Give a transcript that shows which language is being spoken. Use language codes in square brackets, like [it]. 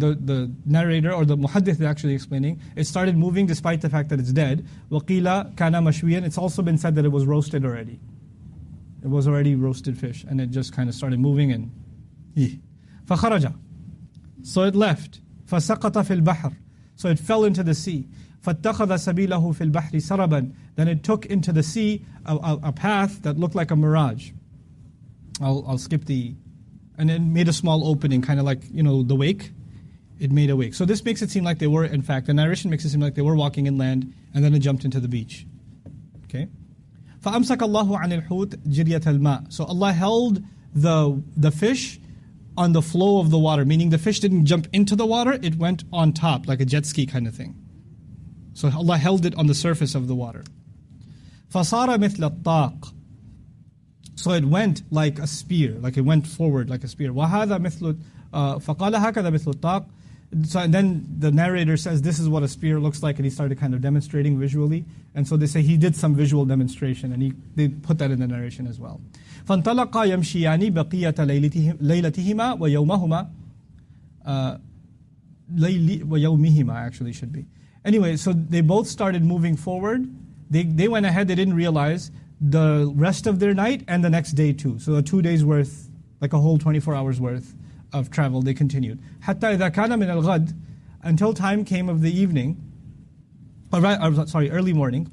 [en] The narrator or the muhaddith is actually explaining, it started moving despite the fact that it's dead. [ar] وقيل كان مشويا. [en] It's also been said that it was roasted already. It was already roasted fish and it just kind of started moving and [ar] فخرج. [en] So it left. [ar] فسقط في البحر. [en] So it fell into the sea. [ar] فاتخذ سبيله في البحر سربا. [en] Then it took into the sea a path that looked like a mirage. I'll skip the... And it made a small opening, kind of like, the wake. It made a wake. So this makes it seem like they were, in fact, the narration makes it seem like they were walking inland, and then it jumped into the beach. Okay? [ar] فَأَمْسَكَ اللَّهُ عَنِ الْحُوتِ جِرْيَةَ الْمَاءِ. [en] So Allah held the fish on the flow of the water, meaning the fish didn't jump into the water, it went on top, like a jet ski kind of thing. So Allah held it on the surface of the water. [ar] فَصَارَ مِثْلَ الطَّاقِ. [en] So it went like a spear, like it went forward like a spear. [ar] وَهَذَا مِثْلُ فَقَالَ هَكَذَا مِثْلُ الطَّاقِ. [en] So and then the narrator says this is what a spear looks like, and he started kind of demonstrating visually. And so they say he did some visual demonstration, and they put that in the narration as well. [ar] فَانْطَلَقَا يَمْشِيَانِ بَقِيَّةَ لَيْلَتِهِمَا وَيَوْمَهُمَا وَيَوْمِهِمَا [en] actually should be. Anyway, so they both started moving forward. They went ahead, they didn't realize the rest of their night and the next day too. So 2 days worth, like a whole 24 hours worth of travel, they continued. [ar] حَتَّى إِذَا كَانَ مِنَ الْغَدِ, [en] until time came of the evening, early morning.